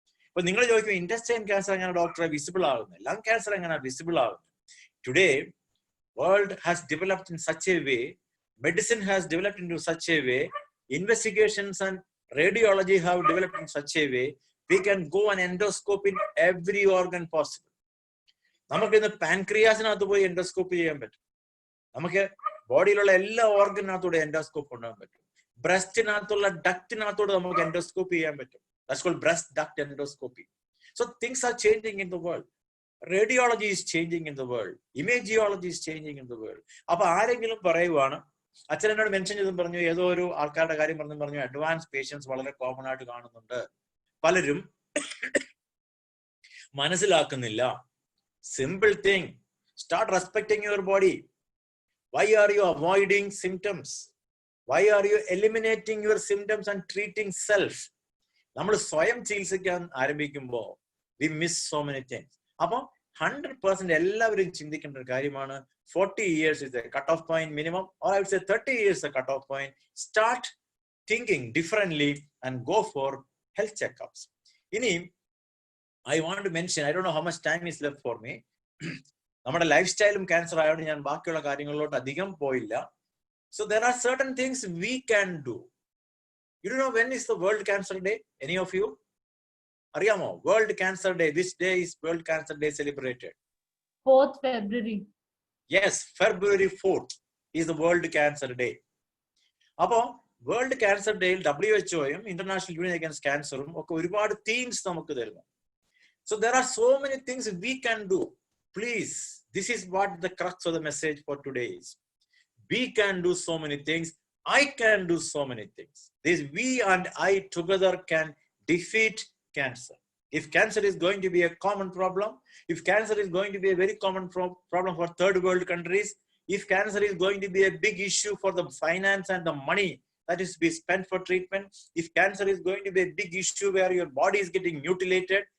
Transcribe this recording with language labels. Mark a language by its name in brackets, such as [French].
[Malayalam] ഇപ്പൊ നിങ്ങൾ ചോദിക്കും ഇൻറ്റസ്റ്റൈൻ ക്യാൻസർ എങ്ങനെ ഡോക്ടറെ വിസിബിൾ ആകുന്നത്, ലങ് ക്യാൻസർ എങ്ങനെ വിസിബിൾ ആകുന്നത്? [English] Today world has developed in such a way, medicine has developed in to such a way, investigations and radiology have developed in such a way we can go and endoscope in every organ possible. [Malayalam] നമുക്ക് ഇന്ന് പാൻക്രിയാസിനകത്ത് പോയി endoscope ചെയ്യാൻ പറ്റും. നമുക്ക് ബോഡിയിലുള്ള എല്ലാ ഓർഗനകത്തൂടെ endoscope കൊണ്ടുപോകാൻ പറ്റും. ബ്രസ്റ്റിനകത്തുള്ള ഡക്റ്റിനകത്തോട് നമുക്ക് എൻഡോസ്കോപ്പ് ചെയ്യാൻ പറ്റും. [English] That's called breast duct endoscopy. So things are changing in the world. Radiology is changing in the world. Imagiology is changing in the world. [Malayalam] അപ്പൊ ആരെങ്കിലും പറയുവാണ്, അച്ഛൻ എന്നോട് മെൻഷൻ ചെയ്തും പറഞ്ഞു, ഏതോ ഒരു ആൾക്കാരുടെ കാര്യം പറഞ്ഞു അഡ്വാൻസ് പേഷ്യൻസ് വളരെ കോമൺ ആയിട്ട് കാണുന്നുണ്ട്. പലരും മനസ്സിലാക്കുന്നില്ല. [English] Simple thing, start respecting your body. Why are you avoiding symptoms? Why are you eliminating your symptoms and treating self? [Malayalam] നമ്മൾ സ്വയം ചികിത്സിക്കാൻ ആരംഭിക്കുമ്പോൾ [English] we miss so many things. [Malayalam] അപ്പൊ 100% എല്ലാവരും ചിന്തിക്കേണ്ട ഒരു കാര്യമാണ്, [English] 40 years is a cut off point minimum, or I would say 30 years is a cut off point. Start thinking differently and go for health checkups. [Malayalam] ഇനി [English] I want to mention, I don't know how much time is left for me. [Malayalam] നമ്മുടെ life സ്റ്റൈലും cancer ആയതുകൊണ്ട് ഞാൻ ബാക്കിയുള്ള കാര്യങ്ങളിലോട്ട് അധികം പോയില്ല. [English] So there are certain things we can do. You don't know when is the World Cancer Day? Any of you? [Malayalam] അറിയാമോ? [English] World Cancer Day. This day is World Cancer Day celebrated. 4th February. Yes, February 4th is the World Cancer Day. [Malayalam] അപ്പോ world cancer ഡേയിൽ WHO-യും international union against ക്യാൻസറും ഒക്കെ ഒരുപാട് themes നമുക്ക് തരുന്നു. [English] So there are so many things we can do. Please, this is what the crux of the message for today is. We can do so many things. I can do so many things. This we and I together can defeat cancer. If cancer is going to be a common problem, if cancer is going to be a very common problem for third world countries, if cancer is going to be a big issue for the finance and the money that is to be spent for treatment, if cancer is going to be a big issue where your body is getting mutilated,